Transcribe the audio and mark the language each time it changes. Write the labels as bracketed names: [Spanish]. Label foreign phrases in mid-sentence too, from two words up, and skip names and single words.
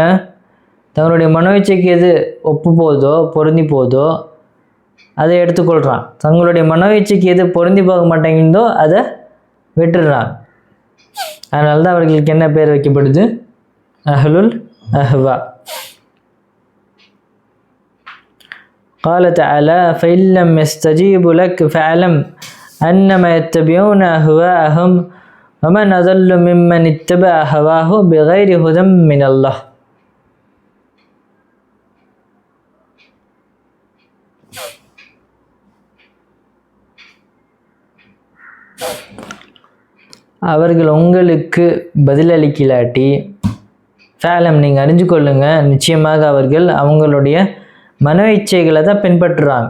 [Tamil] தங்களுடைய மனோ இச்சைக்கு எது ஒப்பு போதோ பொருந்தி போதோ அதை எடுத்துக்கொள்கிறான், தங்களுடைய மனோ இச்சைக்கு எது பொருந்தி போக மாட்டேங்குதோ அதை விட்டுடுறான். அதனால தான் அவர்களுக்கு என்ன பெயர் வைக்கப்படுது? [Arabic] أهل الأهواء. قال تعالى فإن لم يستجيبوا لك فاعلم أنما يتبعون أهواءهم ومن أضل ممن اتبع هواه بغير هدى من الله. [Tamil] அவர்கள் உங்களுக்கு பதிலளிக்கலாட்டி ஃபேலம் நீங்கள் அறிஞ்சு கொள்ளுங்க, நிச்சயமாக அவர்கள் அவங்களுடைய மனோ இச்சைகளை தான் பின்பற்றுறாங்க.